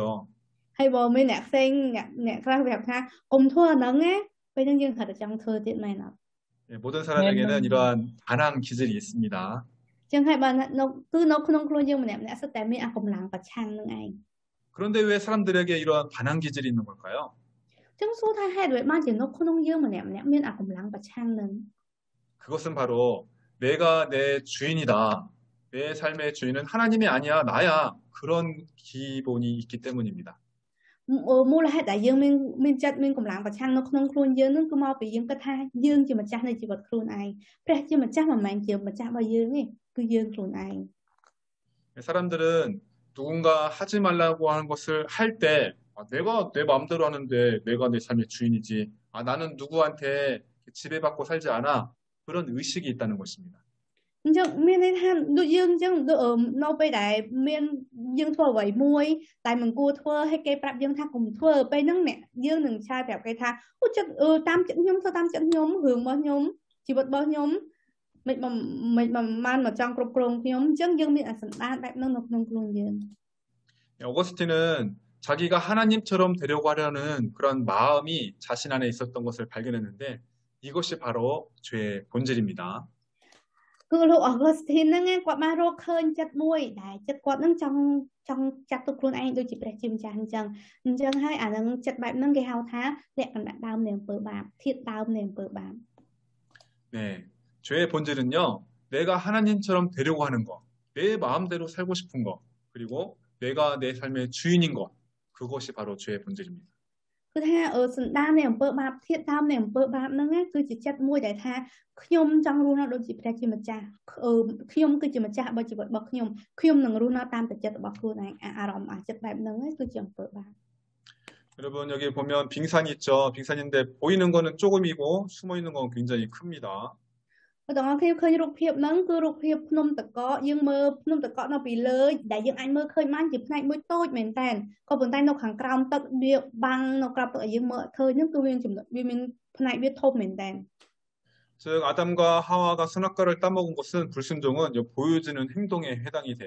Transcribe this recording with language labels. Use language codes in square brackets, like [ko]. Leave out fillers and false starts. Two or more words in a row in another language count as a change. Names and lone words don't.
[km] ហើយបើមានអ្នកផ្សេងអ្នកខ្លះប្រាប់ថាកុំធ្វើអាហ្នឹងណាពេលហ្នឹងយើងគាត់តែចង់ធ្វើទៀតមែនអត់ [ko] 모든 사람에게는 이러한 반항 기질이 있습니다. [km] ចឹងហើយបើគឺនៅក្នុងខ្លួនយើងម្នាក់ម្នាក់សិតតែមានអាកម្លាំងប្រឆាំងនឹងឯង [ko] 그런데 왜 사람들에게 이러한 반항 기질이 있는 걸까요? [km] ចឹងសួរថាហេតុអ្វីបានជានៅក្នុងយើងម្នាក់ម្នាក់មានអាកម្លាំងប្រឆាំងនឹង [ko] 그것은 바로 내가 내 주인이다. 내 삶의 주인은 하나님이 아니야 나야. 그런 기본이 있기 때문입니다. [km] មូលហេតុដែលយើងមានចិត្តមានកម្លាំងប្រឆាំងនៅក្នុងខ្លួនយើងនឹងគឺមកពីយើងគិតថាយើងជាម្ចាស់នៃជីវិតខ្លួនឯងព្រះជាម្ចាស់មិនមែនជាម្ចាស់របស់យើងទេគឺយើងខ្លួនឯង [ko] 사람들은 누군가 하지 말라고 하는 것을 할 때 내가 내 마음대로 하는데 내가 내 삶의 주인이지. 나는 누구한테 지배받고 살지 않아. 그런 의식이 있다는 것입니다. [km] អញ្ចឹងមានន័យថាដូចយើងអញ្ចឹងនៅពេលដែលមានយើងធ្វើអ្វីមួយតែមិនគួរធ្វើឲ្យគេប្រាប់យើងថាកុំធ្វើពេលហ្នឹងអ្នកយើងនឹងឆាយប្រាប់គេថាអូចិត្តតាមចិត្តខ្ញុំធ្វើតាមចិត្តខ្ញុំរឿងរបស់ខ្ញុំជីវិតរបស់ខ្ញុំមិនបានមកចង់គ្រប់គ្រងខ្ញុំអញ្ចឹងយើងមានអាសន្តានបែបហ្នឹងនៅក្នុងខ្លួនយើង [ko] 어거스틴은 자기가 하나님처럼 되려고 하려는 그런 마음이 자신 안에 있었던 것을 발견했는데 이것이 바로 죄의 본질입니다. [km] គឺលោកអកុសទីនហ្នឹងគាត់បានរកឃើញចិត្តមួយដែលចិត្តគាត់ហ្នឹងចង់ចាត់ទុកខ្លួនឯងដូចជាព្រះជាម្ចាស់អញ្ចឹងហើយអាហ្នឹងចិត្តបែបហ្នឹងគេហៅថាលក្ខណៈដើមនៃអំពើបាបធាតុដើមនៃអំពើបាប [ko] 네, 죄의 본질은요. 내가 하나님처럼 되려고 하는 거, 내 마음대로 살고 싶은 거, 그리고 내가 내 삶의 주인인 것, 그것이 바로 죄의 본질입니다. [km] គឺថាសន្តាននៃអំពើបាបធាតុដើមនៃអំពើបាបហ្នឹងគឺជាចិត្តមួយដែលថាខ្ញុំចង់រស់នៅដូចជាព្រះជាម្ចាស់ខ្ញុំគឺជាម្ចាស់របស់ជីវិតរបស់ខ្ញុំនឹងរស់នៅតាមចិត្តរបស់ខ្លួនឯងអារម្មណ៍ចិត្តបែបហ្នឹងគឺជាអំពើបាប [ko] 여러분 여기 보면 빙산이 있죠. 빙산인데 보이는 거는 조금이고 숨어 있는 건 굉장히 큽니다. [km] តើបងឃើញរូបភាពហ្នឹងគឺរូបភាពភ្នំតកកយើងមើលភ្នំតកកនៅពីលើដែលយើងអាចមើលឃើញបានជាផ្នែកមួយតូចមែនតើក៏ប៉ុន្តែនៅខាងក្រោមទឹកវាបាំងនៅក្រោមទឹកឲ្យយើងមើលឃើញហ្នឹងគឺវាចំណុចវាមានផ្នែកវាធំមែនតើ [ko] 즉 아담과 하와가 선악과를 따먹은 것은 불순종은 보여지는 행동에 해당이 돼요.